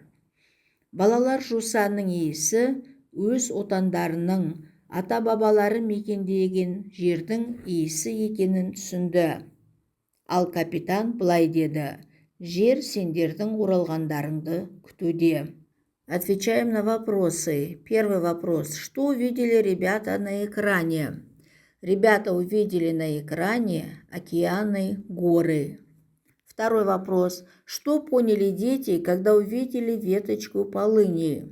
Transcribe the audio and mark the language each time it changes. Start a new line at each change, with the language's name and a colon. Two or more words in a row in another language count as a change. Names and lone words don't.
Kazakh: Балалар жусанның иісі өз отандарының, ата-бабалары мекендеген жердің иісі екенін түсінді. Ал капитан былай деді: «Жер сендердің оралғандарыңды күтуде».
Russian: Отвечаем на вопросы. Первый вопрос. Что увидели ребята на экране? Ребята увидели на экране океаны, горы. Второй вопрос. Что поняли дети, когда увидели веточку полыни?